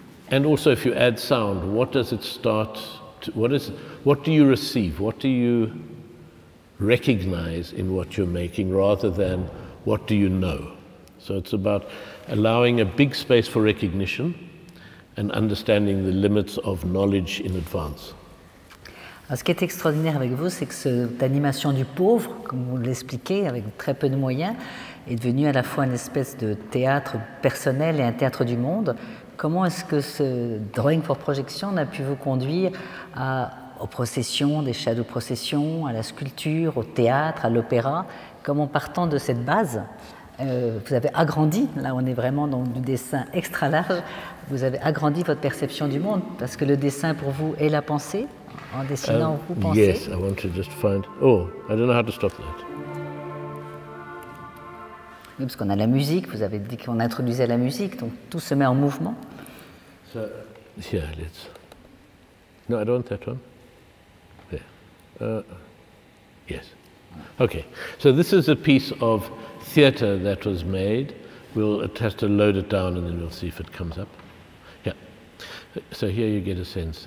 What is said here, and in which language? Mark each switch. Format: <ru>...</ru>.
<en>And also if you add sound, what does it start to, what do you receive, what do you recognize in what you're making rather than what do you know? So it's about allowing a big space for recognition and understanding the limits of knowledge in advance.</en> <fr>Alors, ce qui est extraordinaire avec vous, c'est que cette animation du pauvre, comme vous l'expliquez, avec très peu de moyens, est devenue à la fois une espèce de théâtre personnel et un théâtre du monde. Comment est-ce que ce drawing for projection a pu vous conduire aux processions, des shadow processions, à la sculpture, au théâtre, à l'opéra? Comment, partant de cette base, vous avez agrandi, là on est vraiment dans du dessin extra large, vous avez agrandi votre perception du monde, parce que le dessin pour vous est la pensée, en dessinant vous pensez.</fr> <en>Yes, I want to just find, oh, I don't know how to stop that.</en> <fr>Oui, parce qu'on a la musique, vous avez dit qu'on introduisait la musique, donc tout se met en mouvement.</fr> <en>So, yeah, let's, no, I don't want that one. There. Yes. Okay, so this is a piece of theatre that was made. It has to load it down and then we'll see if it comes up. Yeah, so here you get a sense.</en>